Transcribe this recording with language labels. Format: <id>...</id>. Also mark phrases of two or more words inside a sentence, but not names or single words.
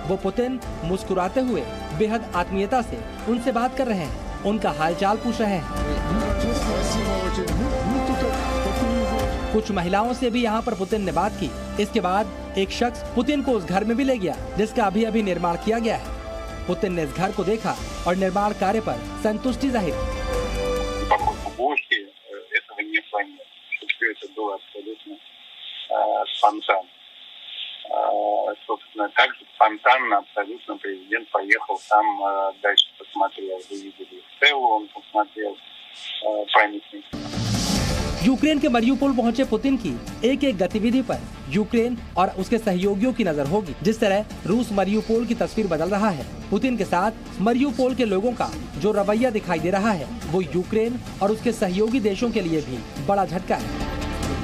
<hi>वो पुतिन मुस्कुराते हुए बेहद आत्मीयता से उनसे बात कर रहे हैं, उनका हालचाल पूछ रहे हैं। कुछ महिलाओं से भी यहाँ पर पुतिन ने बात की। इसके बाद एक शख्स पुतिन को उस घर में भी ले गया जिसका अभी निर्माण किया गया है। पुतिन ने इस घर को देखा और निर्माण कार्य पर संतुष्टि जाहिर की।</hi> <ru>Собственно, также спонтанно абсолютно президент поехал там, дальше посмотрел, вы видели Стеллу, он посмотрел памятник.</ru> <hi>यूक्रेन के मरियुपोल पहुंचे पुतिन की एक एक गतिविधि पर यूक्रेन और उसके सहयोगियों की नजर होगी। जिस तरह रूस मरियुपोल की तस्वीर बदल रहा है, पुतिन के साथ मरियुपोल के लोगों का जो रवैया दिखाई दे रहा है, वो यूक्रेन और उसके सहयोगी देशों के लिए भी बड़ा झटका है।</hi>